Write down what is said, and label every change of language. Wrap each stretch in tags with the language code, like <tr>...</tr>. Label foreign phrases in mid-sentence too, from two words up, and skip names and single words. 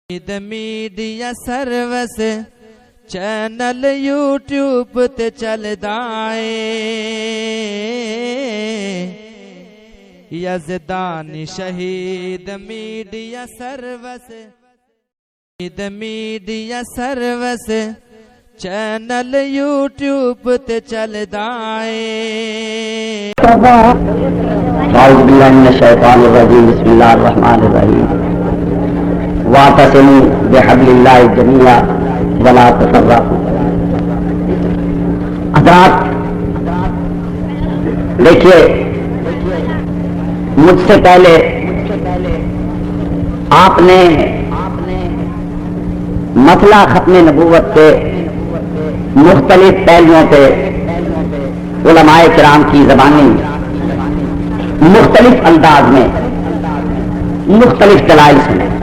<pa>میڈیا سروس چینل یوٹیوب تے چلدا اے یزدانی شہید میڈیا سروس چینل یوٹیوب تے چلدا اے</pa> <ar>اعوذ باللہ من الشیطان الرجیم بسم اللہ الرحمن الرحیم واعتصموا بحبل اللہ جميعا ولا تفرقوا۔</ar> <ur>حضرات دیکھیے، مجھ سے پہلے آپ نے مسئلہ ختم نبوت کے مختلف پہلوؤں پہ علماء کرام کی زبانیں مختلف انداز میں مختلف دلائل سنے۔</ur>